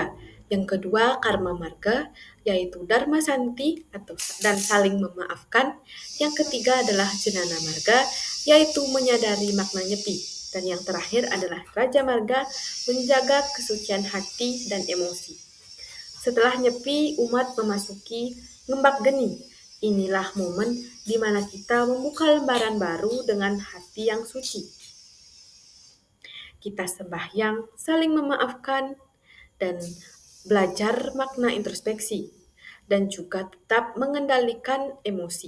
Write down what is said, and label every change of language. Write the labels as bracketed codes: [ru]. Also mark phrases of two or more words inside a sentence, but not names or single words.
[id] Yang kedua, Karma Marga, yaitu Dharma Santi dan saling memaafkan. Yang ketiga adalah Jenana Marga, yaitu menyadari makna nyepi. Dan yang terakhir adalah Raja Marga, menjaga kesucian hati dan emosi. Setelah nyepi, umat memasuki Ngembak Geni. Inilah momen di mana kita membuka lembaran baru dengan hati yang suci. Kita sembahyang, saling memaafkan, dan belajar makna introspeksi, dan juga tetap mengendalikan emosi.